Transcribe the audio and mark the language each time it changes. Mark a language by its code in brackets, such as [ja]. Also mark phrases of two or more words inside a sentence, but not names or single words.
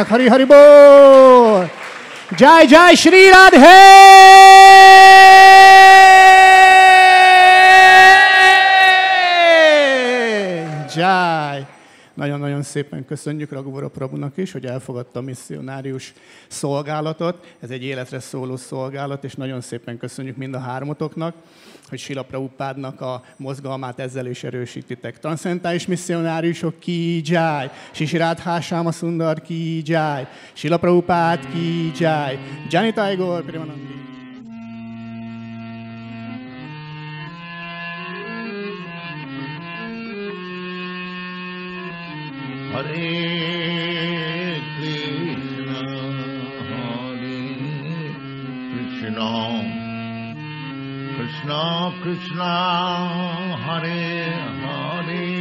[hi] हरि हरि बोल! जय जय श्री राधे! Jai! [hu] Nagyon-nagyon szépen köszönjük Raghuvara Prabhunak is, hogy elfogadta a misszionárius szolgálatot. Ez egy életre szóló szolgálat, és nagyon szépen köszönjük mind a 3-otoknak, hogy Srila Prabhupádnak a mozgalmát ezzel is erősítitek. Transzcentális misszionáriusok [hi] की जय, [hu] Sri Radha Sundar [hi] की जय, [hu] Srila Prabhupád [hi] की जय, [hu] Janitai Gaur Premanandi. Hare Krishna, Krishna Krishna, Hare Hare,